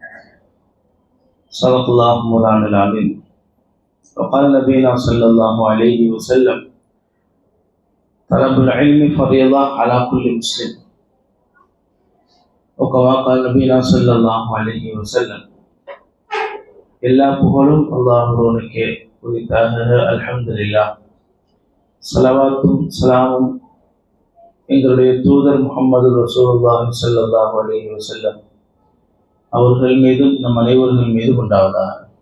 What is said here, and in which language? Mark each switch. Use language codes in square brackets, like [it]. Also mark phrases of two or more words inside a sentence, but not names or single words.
[ar] صدق الله مولانا العظيم وقال نبينا صلى الله عليه وسلم طلب العلم فريضة على كل مسلم وكما قال نبينا صلى الله عليه وسلم [ta] எல்லா புகழும் அல்லாஹ் ஒருவனுக்கே உரித்தாக. [ar] அல்ஹம்துலில்லாஹ். [ta] ஸலவாத்தும் ஸலாமும் எங்களுடைய தூதர் முஹம்மது [ar] رسول الله صلى الله عليه وسلم [ta] அவர்கள் மீதும் நம் அனைவர்கள் மீதும் உண்டாவதாக.